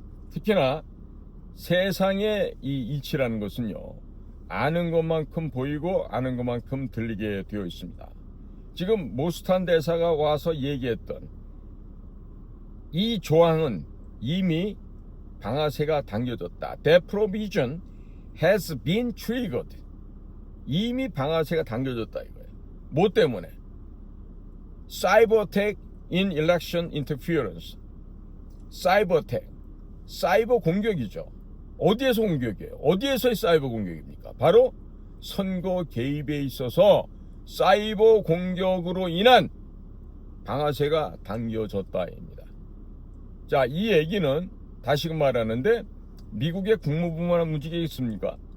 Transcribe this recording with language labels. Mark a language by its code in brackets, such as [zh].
[ko] 특히나 세상의 이 이치라는 것은요, 아는 것만큼 보이고 아는 것만큼 들리게 되어 있습니다. 지금 모스탄 대사가 와서 얘기했던 이 조항은 이미 방아쇠가 당겨졌다. [en] That provision has been triggered. [ko] 이미 방아쇠가 당겨졌다 이거예요. 뭐 때문에? [en] Cyber attack in election interference. [ko] 사이버 어택, 사이버 공격이죠. 어디에서 공격이에요? 어디에서의 사이버 공격입니까? 바로 선거 개입에 있어서 사이버 공격으로 인한 방아쇠가 당겨졌다입니다. 자, 이 얘기는 다시금 말하는데 미국의 국무부만 움직이겠습니까?